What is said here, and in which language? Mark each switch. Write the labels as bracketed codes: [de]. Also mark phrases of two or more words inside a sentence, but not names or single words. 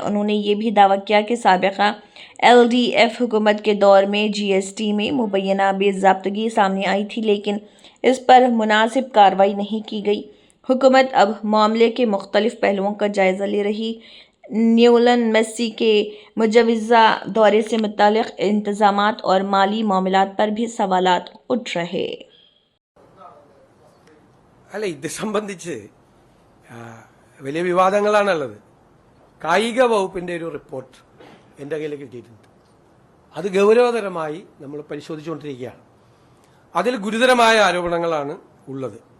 [ur] انہوں نے یہ بھی دعویٰ کیا کہ سابقہ LDF حکومت کے دور میں GST میں مبینہ بےضابطگی سامنے آئی تھی، لیکن اس پر مناسب کارروائی نہیں کی گئی. حکومت اب معاملے کے مختلف پہلوؤں کا جائزہ لے رہی. لیونل میسی کے مجوزہ دورے سے متعلق انتظامات اور مالی معاملات پر بھی سوالات اٹھ رہے. [ml] അല്ല, ഇത് സംബന്ധിച്ച് വലിയ വിവാദങ്ങളാണുള്ളത്. കായിക വകുപ്പിൻ്റെ ഒരു റിപ്പോർട്ട് എൻ്റെ കയ്യിൽ കിട്ടിയിട്ടുണ്ട്. അത് ഗൗരവതരമായി നമ്മൾ പരിശോധിച്ചുകൊണ്ടിരിക്കുകയാണ്. അതിൽ ഗുരുതരമായ ആരോപണങ്ങളാണ് ഉള്ളത്.